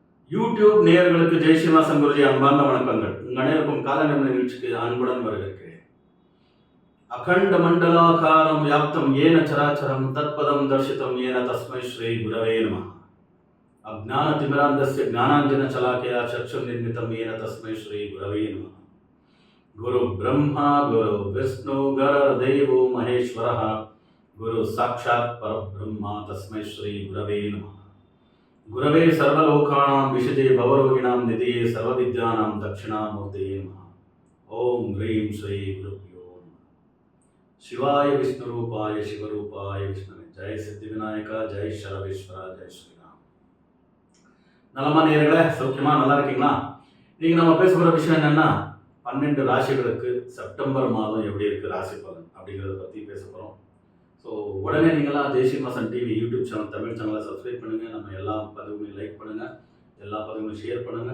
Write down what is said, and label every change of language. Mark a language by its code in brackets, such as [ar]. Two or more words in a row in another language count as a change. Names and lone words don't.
[ta] யூடியூப் நேயர்களுக்கு ஜெய் ஸ்ரீனிவாசன் குருஜி அன்பார்ந்த வணக்கங்கள். உங்கள் அனைவருக்கும் காலை நேர நிகழ்ச்சிக்கு அன்புடன் வருகிறேன். [sa] अखण्ड मण्डलाकारं व्याप्तं येन चराचरम् तत्पदं दर्शितं येन तस्मै श्री गुरवे नमः. अज्ञान तिमिरान्धस्य ज्ञानाञ्जन शलाकया चक्षुर् निर्मितं येन तस्मै श्री गुरवे नमः. गुरु ब्रह्मा गुरु विष्णु गुरुदेवो महेश्वरः गुरु साक्षात् परब्रह्मा तस्मै श्री गुरवे नमः. गुरवे सर्वलोकानां विशजे भवरोगिणां निधये सर्वविद्यानां दक्षिणामूर्तये नमः. ओम ह्रीं श्री गुरुभ्यो नमः. शिवाय विष्णुरूपाय शिवरूपाय विष्णुवे जय सिद्धिविनायका जय शरवेश्वरा जय श्रीराम. [ta] நலமா நேயர்களே, சௌக்கியமா நல்லா இருக்கீங்களா? நீங்க நம்ம பேச போற விஷயம் என்னன்னா 12 ராசிகளுக்கு செப்டம்பர் மாதம் எப்படி இருக்கு ராசி பலன் அப்படிங்கிறத பத்தி பேச போறோம். ஸோ உடனே நீங்களாம் ஜெய் ஸ்ரீனிவாசன் டிவி யூடியூப் சேனல் தமிழ் சேனலை சப்ஸ்கிரைப் பண்ணுங்கள். நம்ம எல்லா பதிவுகளையும் லைக் பண்ணுங்கள், எல்லா பதிவுகளையும் ஷேர் பண்ணுங்கள்.